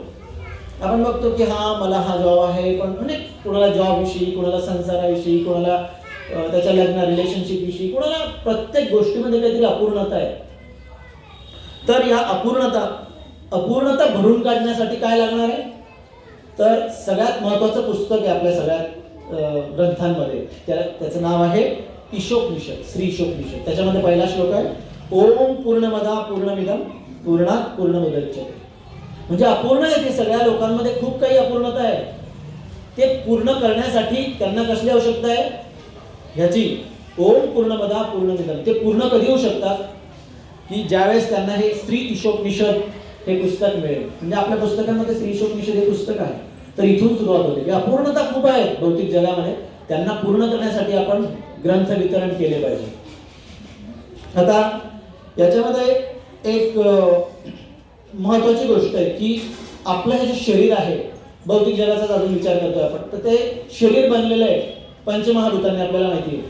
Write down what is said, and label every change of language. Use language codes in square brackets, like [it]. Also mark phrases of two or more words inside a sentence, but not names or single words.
[mr] आपण बघतो की हा मला हा जॉब आहे, पण म्हणजे कोणाला जॉब विषयी, कोणाला संसाराविषयी, कोणाला त्याच्या लग्न रिलेशनशिप विषयी, कोणाला प्रत्येक गोष्टीमध्ये काहीतरी अपूर्णता आहे. तर या अपूर्णता भरून काढण्यासाठी काय लागणार आहे, तर सगळ्यात महत्वाचं पुस्तक आहे आपल्या सगळ्यात ग्रंथांमध्ये, त्याचं नाव आहे ईशोपनिषद, श्री ईशोपनिषद. त्याच्यामध्ये पहिला श्लोक आहे, [sa] ओम पूर्णमदा पूर्णमिदं पूर्णात् पूर्णमुदच्यते. [mr] म्हणजे अपूर्ण आहे ते, सगळ्या लोकांमध्ये खूप काही अपूर्णता आहे. ते पूर्ण करण्यासाठी त्यांना कसली आवश्यकता आहे, ह्याची [sa] ओम पूर्णमदा पूर्णमिदं. [mr] ते पूर्ण कधी होऊ शकतात की ज्यावेळेस त्यांना हे श्री ईशोपनिषद हे पुस्तक मिळेल. म्हणजे आपल्या पुस्तकांमध्ये श्री ईशोपनिषद हे पुस्तक आहे, तर इथून सुरुवात होते की अपूर्णता खूप आहे भौतिक जगामध्ये, त्यांना पूर्ण करण्यासाठी आपण ग्रंथ वितरण केले पाहिजे. आता याच्यामध्ये एक महत्वाची गोष्ट आहे की आपलं हे जे शरीर आहे, भौतिक जगाचा अजून विचार करतोय आपण, तर ते शरीर बनलेलं आहे पंचमहाभूतांनी, आपल्याला माहिती आहे.